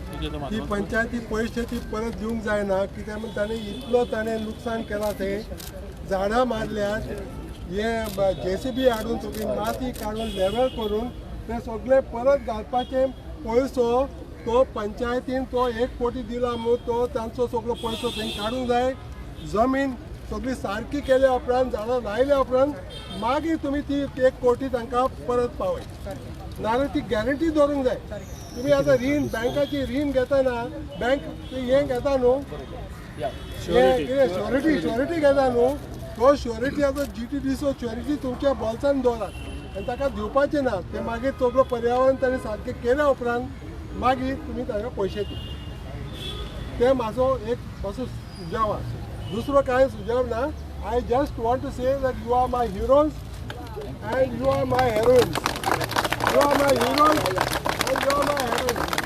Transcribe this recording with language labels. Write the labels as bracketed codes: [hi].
[kok] ती पंचायती पयशे ती परत दिवंक जायना, कित्याक म्हण ताणे इतलो लुकसाण केला. ते झाडां मारल्यात, हे JCB हाडून सगळी माती काडून लेवल करून ते सगळे परत घालपाचे पयसो तो पंचायतीन तो 1 कोटी दिला म्हणून तो तांचो सगळो पयसो थंय काडूंक जाय. जमीन सगळी सारकी केल्या उपरांत, झाडां लायल्या उपरांत मागीर तुमी ती 1 कोटी तांकां परत पावय. नाजाल्यार ती गॅरंटी दवरूंक जाय. तुमी आतां रीण, बँकाची रीण घेतना बँक हें घेता न्हू, श्युरिटी घेता न्हू, तो श्युरिटी आतां GTDCO श्युरिटी तुमच्या बोल्सान दवरात आनी ताका दिवपाचें ना. ते मागीर सगळो पर्यावरण ताणें सारकें केल्या उपरांत मागीर तुमी तांकां पयशे दी. ते म्हाजो एक असो सुजाव आसा. दुसरो कांय सुजाव ना. [en] I just want to say that you are my heroes and you are my heroines. You are my heroes and you are my heroines.